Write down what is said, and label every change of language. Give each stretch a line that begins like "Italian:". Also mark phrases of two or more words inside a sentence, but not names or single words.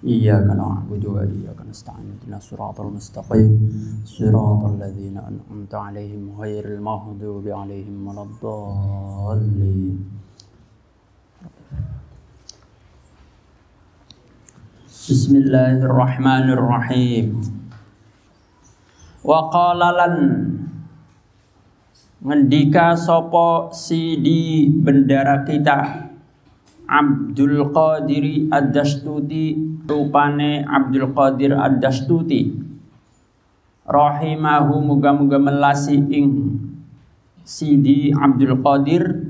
Arabic: إياك نعبد وإياك نستعين اهدنا الصراط المستقيم صراط الذين أنعمت عليهم غير المغضوب عليهم ولا الضالين. بسم الله الرحمن الرحيم.
Javanese: وقال lan ngendika sopo sidi bendara kita Abdul Qadir Ad-Dastuti, rupane Abdul Qadir Ad-Dastuti rahimahu, muga-muga melasi ing sidi Abdul Qadir